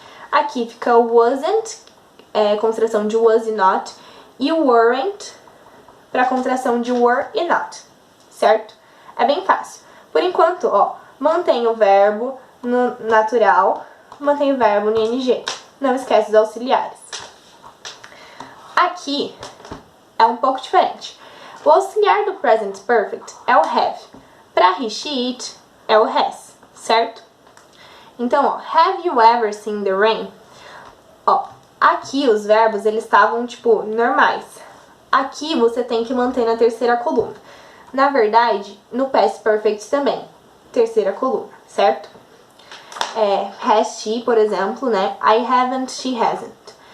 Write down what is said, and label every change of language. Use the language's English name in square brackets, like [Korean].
[Portuguese] Aqui fica o wasn't, contração de was e not, e o weren't para contração de were e not, certo? É bem fácil. Por enquanto, ó, mantém o verbo no natural, mantém o verbo no ing. Não esquece dos auxiliares. Aqui é um pouco diferente. O auxiliar do present perfect é o have. Para he, she, it é o has, certo? Então, ó, [English] have you ever seen the rain? [Portuguese] Ó, aqui os verbos, eles estavam, tipo, normais. Aqui você tem que manter na terceira coluna. Na verdade, no past perfect também, terceira coluna, certo? [English] Has she, [Portuguese] por exemplo, né? [English] I haven't, she hasn't.